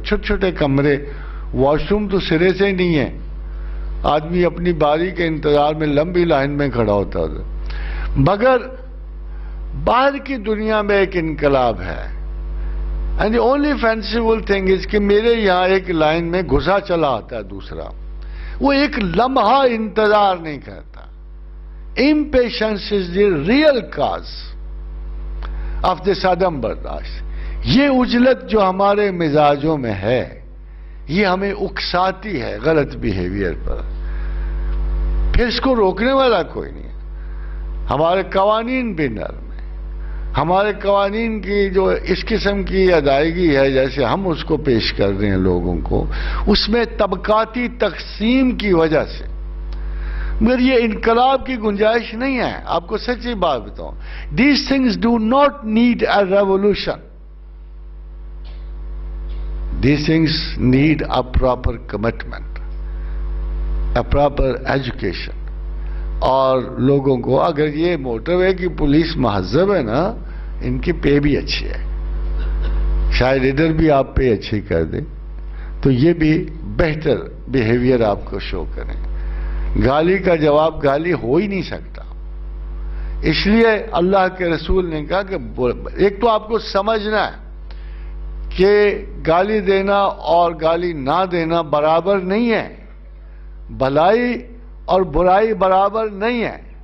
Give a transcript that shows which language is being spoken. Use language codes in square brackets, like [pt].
[ur] چھوٹے چھوٹے کمرے، واش روم تو سرے سے نہیں ہے، آدمی اپنی باری کے انتظار میں لمبی لائن میں کھڑا ہوتا تھا. مگر باہر کی دنیا میں ایک انقلاب ہے. [en] And the only fanciful thing is [ur] کہ میرے یہاں ایک لائن میں گھسا چلا آتا ہے دوسرا، وہ ایک لمحہ انتظار نہیں کرتا. [en] Impatience is the real cause of this [ur] عدم برداشت. یہ اجلت جو ہمارے مزاجوں میں ہے یہ ہمیں اکساتی ہے غلط بیہیویئر پر، پھر اس کو روکنے والا کوئی نہیں ہے. ہمارے قوانین بھی نرم ہیں. ہمارے قوانین کی جو اس قسم کی ادائیگی ہے جیسے ہم اس کو پیش کر رہے ہیں لوگوں کو، اس میں طبقاتی تقسیم کی وجہ سے، مگر یہ انقلاب کی گنجائش نہیں ہے. آپ کو سچی بات بتاؤں، [en] these things do not need a revolution. These things need a proper commitment, a proper education. [ur] اور لوگوں کو اگر یہ موٹر وے کی پولیس مہذب ہے نا، ان کی پے بھی اچھی ہے، شاید ادھر بھی آپ پے اچھی کر دیں تو یہ بھی بہتر بیہیویئر آپ کو شو کریں. گالی کا جواب گالی ہو ہی نہیں سکتا. اس لیے اللہ کے رسول نے کہا کہ ایک تو آپ کو سمجھنا ہے کہ گالی دینا اور گالی نہ دینا برابر نہیں ہے، بھلائی اور برائی برابر نہیں ہے.